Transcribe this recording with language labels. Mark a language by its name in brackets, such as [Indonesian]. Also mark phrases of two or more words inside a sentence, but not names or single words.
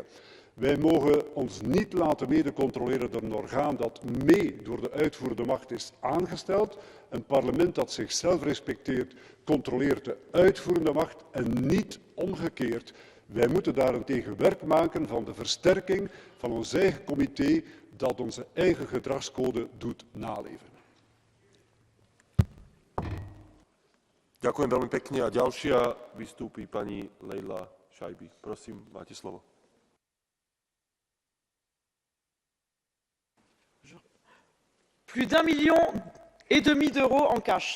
[Dutch] Wij mogen ons niet laten mede-controleren door een orgaan dat mee door de uitvoerende macht is aangesteld. Een parlement dat zichzelf respecteert, controleert de uitvoerende macht en niet omgekeerd. Wij moeten daarentegen werk maken van de versterking van ons eigen comité dat onze eigen gedragscode doet naleven. [Slovak] Ďakujem veľmi pekne a ďalšia vystúpi pani Leila Šajby. Prosím, máte slovo. [French] Plus d'1,5 million d'euros en cash.